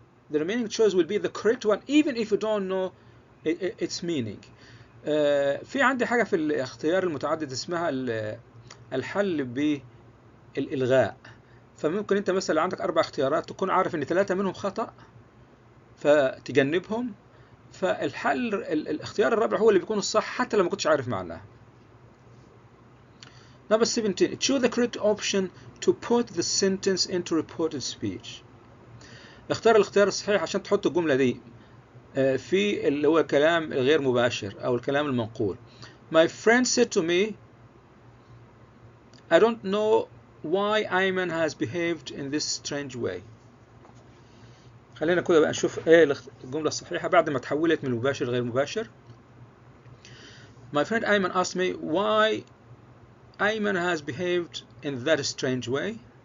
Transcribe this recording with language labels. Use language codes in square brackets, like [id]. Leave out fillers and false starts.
[en] the remaining choice will be the correct one even if you don't know its meaning. [ar] في عندي حاجة في الاختيار المتعدد اسمها الحل بالإلغاء. فممكن انت مثلا عندك 4 اختيارات تكون عارف ان 3 منهم خطأ فتجنبهم، فالحل الاختيار الرابع هو اللي بيكون الصح حتى لو ما كنتش عارف معناه. [en] Number 17. Choose the correct option to put the sentence into reported speech. [ar] اختار الاختيار الصحيح عشان تحط الجملة دي في اللي هو كلام غير مباشر أو الكلام المنقول. [en] My friend said to me, I don't know why Ayman has behaved in this strange way. [ar] خلينا كده بقى نشوف ايه الجملة الصحيحة بعد ما تحولت من مباشر لغير مباشر. [en] My friend Ayman asked me why Ayman has behaved in that strange way.